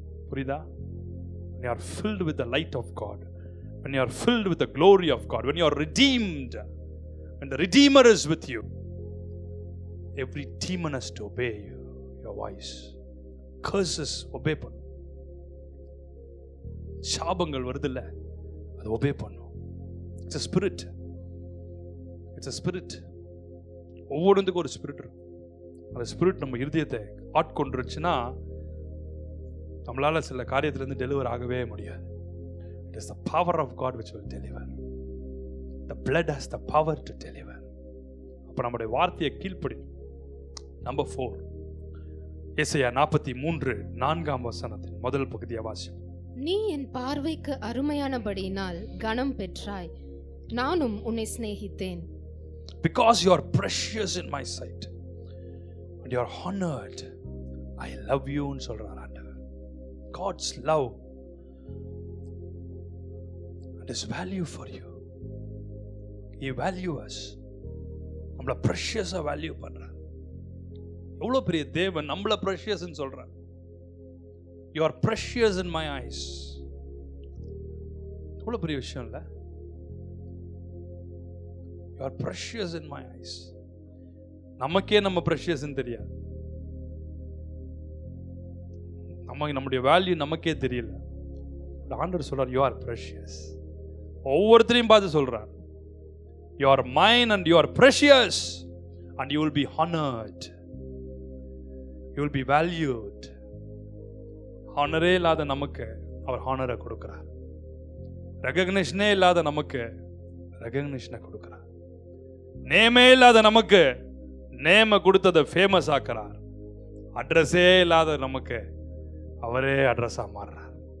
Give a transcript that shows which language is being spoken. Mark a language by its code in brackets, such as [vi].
[ta] புரியுதா? [en] When you are filled with the light of God, when you are filled with the glory of God, when you are redeemed, when the Redeemer is with you, every demon has to obey you, your voice. Curses obey [ta] பண்ணு. சாபங்கள் வருதுல்ல, அது obey பண்ணு. [en] It's a spirit. It's a spirit. [ta] ஒவ்வொன்றுக்கும் ஒரு spirit இருக்கு. அந்த spirit நம்ம இருதயத்தை ஆட்கொண்டுருச்சுன்னா நம்மளால சில காரியத்திலிருந்து டெலிவர் ஆகவே முடியாது. [en] It is the power of God which will deliver. The blood has the power to deliver. [ta] அப்ப நம்முடைய வார்த்தையை கீழ்ப்படி. நம்பர் 4, ஏசாயா 43:4 முதல் பகுதியை வாசிப்போம். நீ என் பார்வைக்கு அருமையானபடியினால் கனம் பெற்றாய், நானும் உன்னை சிநேகித்தேன். [en] Because you are precious in my sight and you are honored, I love you [ta] ன்னு சொல்றார் ஆண்டவர். [en] God's love and his value for you. He value us. [ta] நம்மள precious-ஆ value பண்றார். எவ்வளவு பெரிய தேவன் நம்மள precious ன்னு சொல்றார். [en] You are precious in my eyes. [ta] எவ்வளவு பெரிய விஷயம் இல்ல? [en] You are precious in my eyes. [ta] நமக்கே நம்ம precious ன்னு தெரியாது. நம்முடைய வேல்யூ நமக்கே தெரியல. ஆண்டவர் சொல்றார், [en] you are precious. [ta] ஒவ்வொருத்தரையும் பார்த்து சொல்றார், [en] you are mine and you are precious and you will be honored. You will be valued. [ta] ஹானரே இல்லாத நமக்கு அவர் ஹானரை கொடுக்கிறார். ரெகக்னிஷனே இல்லாத நமக்கு ரெகக்னிஷனை கொடுக்கிறார். நேமே இல்லாத நமக்கு நேம கொடுத்ததை ஃபேமஸ் ஆக்குறார். அட்ரஸே இல்லாத நமக்கு அவரே அட்ரஸா மாறுறார்.